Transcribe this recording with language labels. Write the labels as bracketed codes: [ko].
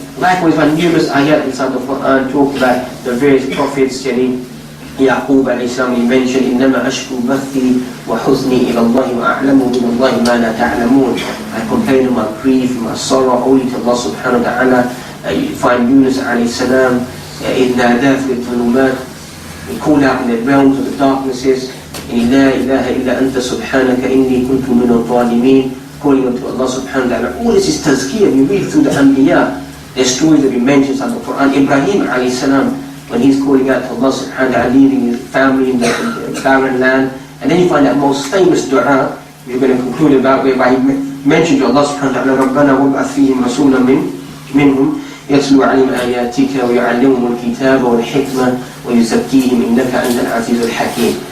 [en] Likewise, when numerous ayat inside the Quran talk about the various prophets, Yaqub alayhi salam, he mentioned, [ar] إِنَّمَا أَشْكُو بَثِّي وَحُزْنِي إِلَى اللَّهِ وَأَعْلَمُ مِنَ اللَّهِ مَا لَا تَعْلَمُونَ. [en] I complain of my grief, my sorrow, only to Allah subhanahu wa ta'ala. You find Yunus alayhi salam, [ar] إِذْ نَادَى فِي الظُّلُمَاتِ. [en] He called out in the realms of the darknesses, [ar] إِنِ لَا إِلَهَ إِلَّا أَنْتَ سُبْحَانَكَ إِنِّي كُنْتُ مِنَ الظَّالِمِينَ. [en] Calling unto Allah subhanahu wa ta'ala. All this is tazkiyah. You read through the Anbiya, there's stories that we mentioned in the Quran. Ibrahim alayhi salam, when he's calling out to Allah subhanahu wa ta'ala, leaving his family in the barren land. And then you find that most famous dua, we're going to conclude about, whereby he mentioned to Allah subhanahu wa ta'ala, [ar] رَبَّنَا وَابْعَثْ فِيهِمْ رَسُولًا مِنْهُمْ يَتْلُو عَلَيْهِمْ آيَاتِكَ وَيُعَلِّمُهُمُ الْكِتَابَ وَالْحِكْمَةَ وَيُزَكِّيهِمْ إِنَّكَ أَنْتَ الْعَزِيزُ الْحَكِيمُ.